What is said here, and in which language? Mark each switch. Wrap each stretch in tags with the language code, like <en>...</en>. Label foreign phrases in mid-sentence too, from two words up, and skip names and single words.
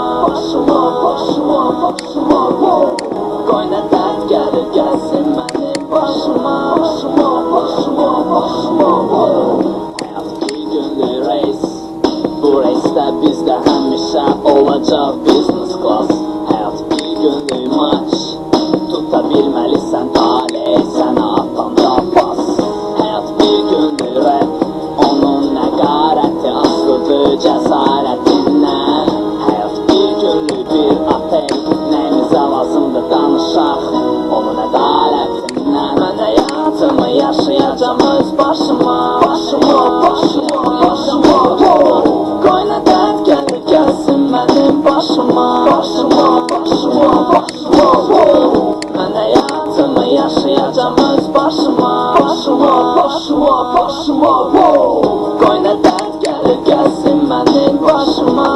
<az>Başıma, başıma, başıma, Qoyna dert gəlir gəlsin mənim başıma. Başıma, başıma, başıma, Hayat bir günlük reis, bu reiste bizde həmişə olacaq</az> <en>business class.</en> <az>Hayat bir günlük maç, tutabilməlisən talih sənə atanda pas. Hayat bir günlük rap, onun nəqarəti asılıdır cəsarətindən. Hayat bir günlük bir apel, nəyimizə lazımdır danışaq onun ədalətindən. Mən hayatımı yaşayacağım öz başıma. Başıma, başıma, başıma, Qoyna dert gəlir gəlsin mənim başıma. Başıma, başıma, başıma, Mən hayatımı yaşayacağım öz başıma. Başıma, başıma, başıma, Qoyna dert gəlir gəlsin mənim başıma.</az>